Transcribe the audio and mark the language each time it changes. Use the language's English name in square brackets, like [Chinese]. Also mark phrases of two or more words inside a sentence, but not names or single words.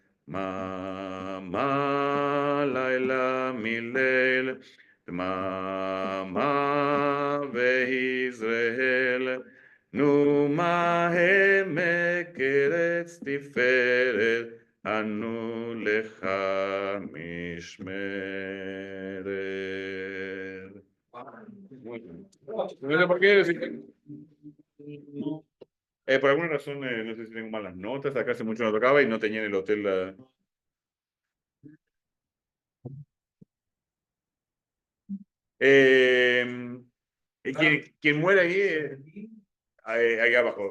[Hebrew] מה לילה מליל, דממה ויזרעאל, נו מה העמק ארץ תפארת, אנו לך משמרת. [Spanish] No sé por qué, por alguna razón, no sé si tengo malas notas, acá hace mucho no tocaba y no tenía en el hotel la... Quien muere ahí, ahí abajo.